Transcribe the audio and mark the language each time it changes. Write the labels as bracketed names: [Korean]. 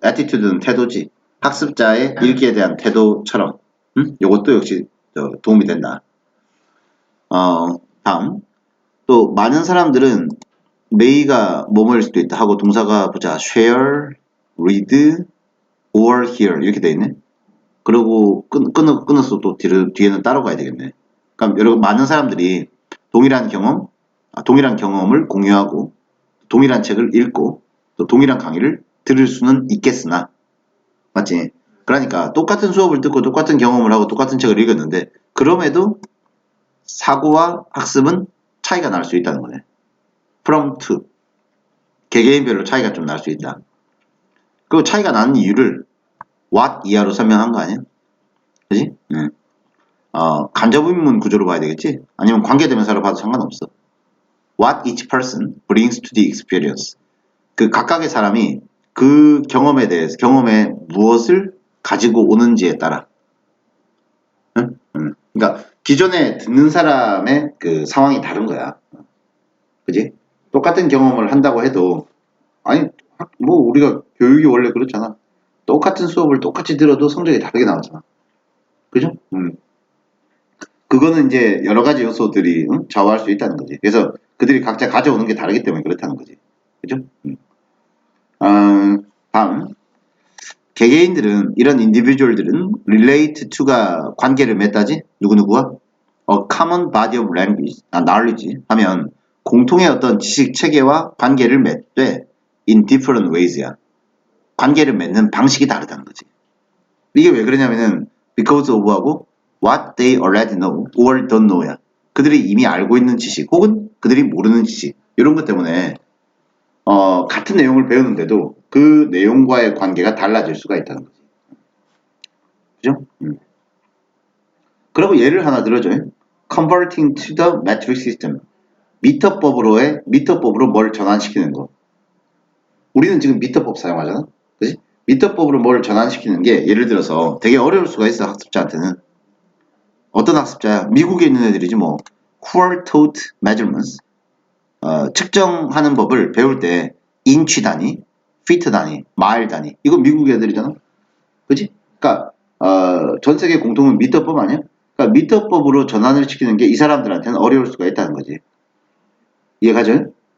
[Korean] attitude는 태도지. 학습자의 읽기에 대한 태도처럼. 요것도 역시 도움이 된다. 다음. 또 많은 사람들은 may가 뭐뭐일 수도 있다 하고 동사가 보자. [English] share, read, or hear [Korean] 이렇게 돼 있네. 그리고 끊어서 또 뒤에는 따로 가야 되겠네. 그럼 여러분 많은 사람들이 동일한 경험을 공유하고 동일한 책을 읽고 또 동일한 강의를 들을 수는 있겠으나 맞지? 그러니까 똑같은 수업을 듣고 똑같은 경험을 하고 똑같은 책을 읽었는데 그럼에도 사고와 학습은 차이가 날 수 있다는 거네. from to 개개인별로 차이가 좀 날 수 있다. 그 차이가 나는 이유를 what 이하로 설명한 거 아니야? 그지? 간접의문 구조로 봐야 되겠지? 아니면 관계대명사로 봐도 상관없어. [English] What each person brings to the experience. [Korean] 그 각각의 사람이 그 경험에 무엇을 가지고 오는지에 따라. 그러니까 기존에 듣는 사람의 그 상황이 다른 거야. 그지? 똑같은 경험을 한다고 해도 아니 뭐 우리가 교육이 원래 그렇잖아. 똑같은 수업을 똑같이 들어도 성적이 다르게 나오잖아. 그죠? 그거는 이제 여러 가지 요소들이 좌우할 수 있다는 거지. 그래서 그들이 각자 가져오는 게 다르기 때문에 그렇다는 거지. 그죠? 다음. 개개인들은, 이런 individual들은 relate to가 관계를 맺다지? 누구누구와? [English] A common body of language, knowledge [Korean] 하면 공통의 어떤 지식 체계와 관계를 맺되 [English] in different ways야. [Korean] 관계를 맺는 방식이 다르다는 거지. 이게 왜 그러냐면은 [English] because of하고 what they already know or don't know야. [Korean] 그들이 이미 알고 있는 지식 혹은 그들이 모르는 지식 이런 것 때문에 같은 내용을 배우는데도 그 내용과의 관계가 달라질 수가 있다는 거지. 그죠? 그리고 예를 하나 들어줘요. [English] Converting to the metric system. [Korean] 미터법으로 뭘 전환시키는 거. 우리는 지금 미터법 사용하잖아. 그지? 미터법으로 뭘 전환시키는 게 예를 들어서 되게 어려울 수가 있어, 학습자한테는. 어떤 학습자야? 미국에 있는 애들이지 뭐. [English] Who are taught measurements. [Korean] 측정하는 법을 배울 때 인치 단위, 피트 단위, 마일 단위. 이거 미국 애들이잖아. 그지? 그러니까 전 세계 공통은 미터법 아니야? 그러니까 미터법으로 전환을 시키는 게 이 사람들한테는 어려울 수가 있다는 거지. 이해가죠?